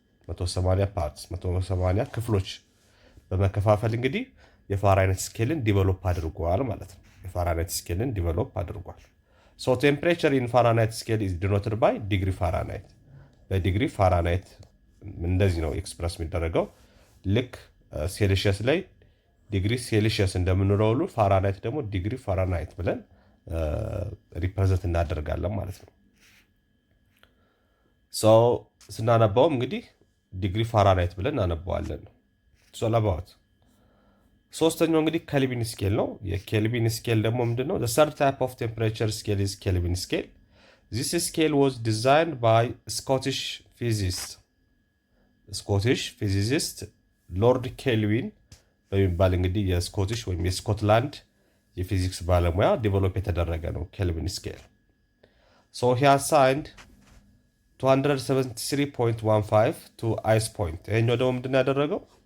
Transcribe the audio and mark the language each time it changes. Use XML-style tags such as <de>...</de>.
<am>180 ክፍሎች በመከፋፈል እንግዲህ የፋራናይት ስኬልን ዲቨሎፕ አድርጓል ማለት ነው። የፋራናይት ስኬልን ዲቨሎፕ አድርጓል።</am> <en>ሶ ቴምፕሬቸር ኢን ፋራናይት ስኬል ኢዝ ዲኖትድ ባይ ዲግሪ ፋራናይት።</en> <am>በዲግሪ ፋራናይት እንደዚህ ነው ኤክስፕረስ የሚደረገው። ልክ ሴልሺየስ ላይ ዲግሪ ሴልሺየስ እንደምንለው ሁሉ ፋራናይት ደግሞ ዲግሪ ፋራናይት ብለን ሪፕሬዘንት እናደርጋለን ማለት ነው። ሰው ስናነባውም እንግዲህ ዲግሪ ፋራናይት ብለን እናነባዋለን። ሶላባት ሶስተኛው እንግዲህ ኬልቪን ስኬል ነው። የኬልቪን ስኬል ደግሞ ምንድነው?</am> <en>the third type of temperature scale is Kelvin scale. This scale was designed by Scottish physicist</en> <am>ሎርድ ኬልቪን በሚባል እንግዲህ የስኮቲሽ ወይም የስኮትላንድ የፊዚክስ ባለሙያ ዲቨሎፕ የተደረገ ነው ኬልቪን ስኬል። ሶ</am> <en>he assigned 273.15 to ice point።</en> <am>ይሄኛው ደግሞ ምንድነው ያደረገው?</am>